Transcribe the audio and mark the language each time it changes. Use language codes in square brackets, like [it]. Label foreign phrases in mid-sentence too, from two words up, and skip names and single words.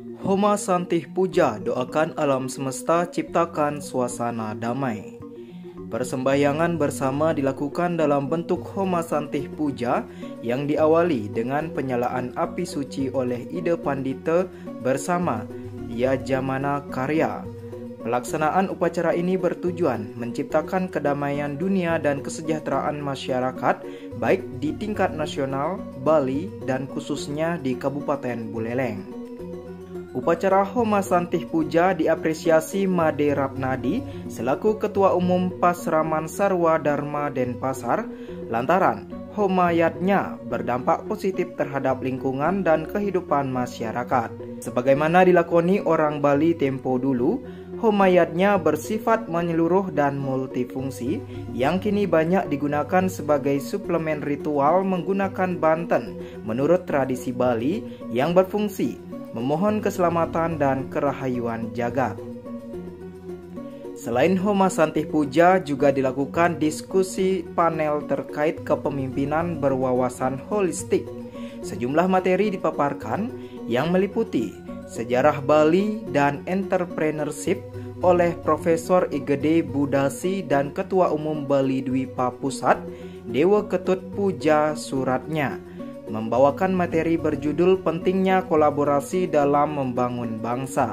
[id] Homa Santih Puja, doakan alam semesta, ciptakan suasana damai. Persembahyangan bersama dilakukan dalam bentuk Homa Santih Puja yang diawali dengan penyalaan api suci oleh Ida Pandita bersama Yajamana Karya. Pelaksanaan upacara ini bertujuan menciptakan kedamaian dunia dan kesejahteraan masyarakat baik di tingkat nasional, Bali, dan khususnya di Kabupaten Buleleng. Upacara Homa Santih Puja diapresiasi Made Ratnadi selaku Ketua Umum Pasraman Sarwa Dharma Denpasar lantaran homayatnya berdampak positif terhadap lingkungan dan kehidupan masyarakat. Sebagaimana dilakoni orang Bali tempo dulu, homayatnya bersifat menyeluruh dan multifungsi yang kini banyak digunakan sebagai suplemen ritual menggunakan banten menurut tradisi Bali yang berfungsi memohon keselamatan dan kerahayuan jagat. Selain Homa Santih Puja, juga dilakukan diskusi panel terkait kepemimpinan berwawasan holistik. Sejumlah materi dipaparkan yang meliputi sejarah Bali dan entrepreneurship oleh Profesor Igede Budasi dan Ketua Umum Bali Dwipa Pusat, Dewa Ketut Puja Suratnya, membawakan materi berjudul pentingnya kolaborasi dalam membangun bangsa.